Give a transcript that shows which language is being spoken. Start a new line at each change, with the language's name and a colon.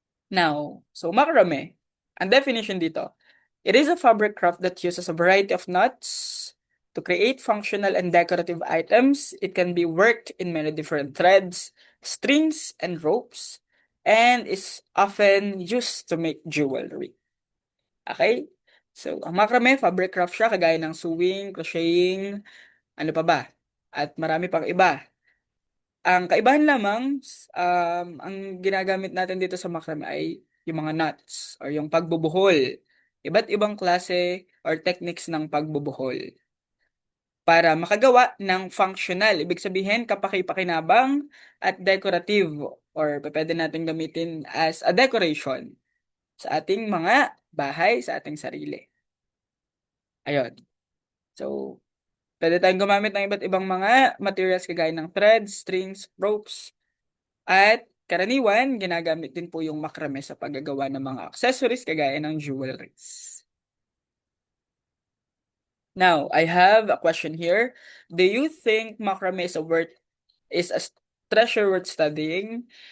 English: Now, so macrame,
Filipino: ang definition dito,
English: it is a fabric craft that uses a variety of knots to create functional and decorative items. It can be worked in many different threads, strings, and ropes, and is often used to make jewelry. Okay?
Filipino: So, ang macrame, fabric craft siya, kagaya ng sewing, crocheting, ano pa ba? At marami pang iba. Ang kaibahan lamang, ang ginagamit natin dito sa macrame ay yung mga knots or yung pagbubuhol. Iba't ibang klase or techniques ng pagbubuhol para makagawa ng functional. Ibig sabihin, kapaki-pakinabang at decorative or pwede natin gamitin
English: as a decoration
Filipino: sa ating mga bahay, sa ating sarili. Ayun. So, pwede tayong gumamit ng iba't ibang mga materials kagaya ng threads, strings, ropes, at karaniwan, ginagamit din po yung macrame sa paggagawa ng mga accessories kagaya ng jewelries.
English: Now, I have a question here. Do you think macrame is a treasure worth studying?